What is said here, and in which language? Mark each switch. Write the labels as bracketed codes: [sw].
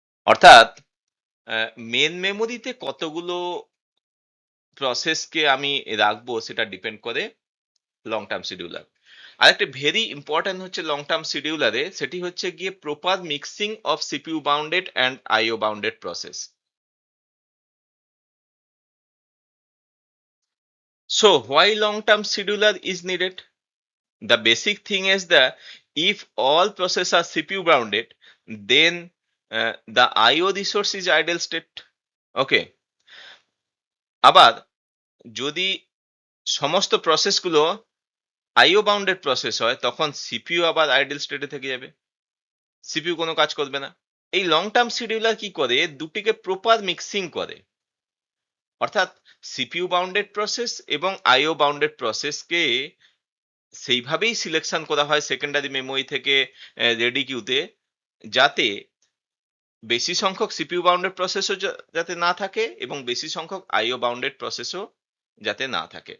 [bn] অর্থাৎ মেন মেমোরিতে কতগুলো প্রসেসকে আমি রাখবো সেটা ডিপেন্ড করে লং টার্ম শিডিউলার। আরেকটা ভেরি ইম্পর্ট্যান্ট হচ্ছে লং টার্ম শিডিউলারে, সেটি হচ্ছে গিয়ে [en] Proper mixing of CPU bounded and IO bounded process. So why long term scheduler is needed? The basic thing is that if all processes are CPU bounded, then the IO resource is idle state. Okay. [bn] আবার যদি সমস্ত প্রসেসগুলো আইও bounded process হয়, তখন CPU আবার idol স্টেটে থেকে যাবে, CPU কোনো কাজ করবে না। এই লং টার্ম শিডিউলার কি করে, দুটিকে প্রপার মিক্সিং করে, অর্থাৎ সিপিইউ বাউন্ডেড প্রসেস এবং আইও বাউন্ডেড প্রসেসকে সেইভাবেই সিলেকশন করা হয় সেকেন্ডারি মেমোরি থেকে রেডি কিউতে, যাতে বেশি সংখ্যক সিপিইউ বাউন্ডেড প্রসেসও যাতে না থাকে এবং বেশি সংখ্যক আইও বাউন্ডেড প্রসেসও যাতে না থাকে।